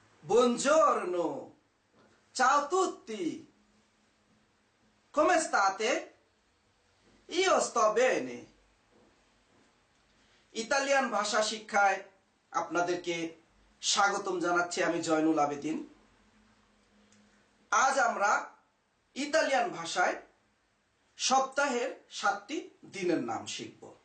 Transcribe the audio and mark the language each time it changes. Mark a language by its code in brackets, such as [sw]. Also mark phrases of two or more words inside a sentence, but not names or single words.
[it] Buongiorno, ciao a tutti, come state? Io sto bene. [bn] ইতালিয়ান ভাষা শিক্ষায় আপনাদেরকে স্বাগতম জানাচ্ছি আমি জয়নুল আবেদিন। আজ আমরা ইতালিয়ান ভাষায় সপ্তাহের 7টি দিনের নাম শিখব।